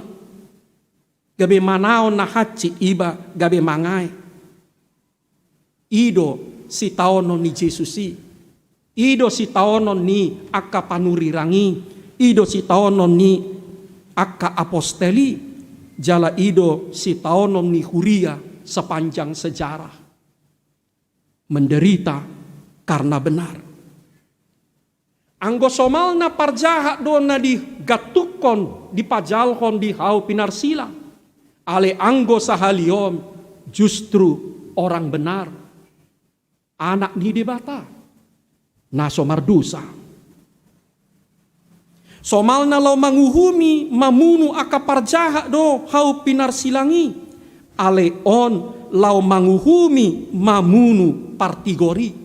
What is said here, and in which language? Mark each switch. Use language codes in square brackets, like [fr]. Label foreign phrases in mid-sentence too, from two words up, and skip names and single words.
[bbc] Gabi manao na haci iba, gabi mangai. Ido si taonon ni Jesusi. Ido si taonon ni akka panurirangi. Ido si taonon ni akka aposteli. Jala ido si taonon ni huria [id] sepanjang sejarah. Menderita karena benar. [bbc] Anggo somal na parjahat do na di gatukon, di pajalkon, di hau pinarsilang. Ale anggo sahaliom [id] justru orang benar. [bbc] Anak ni debata. Naso mardusa. Somal na lau manguhumi mamunu aka parjahat do hau pinarsilangi. Ale on lau manguhumi mamunu partigori.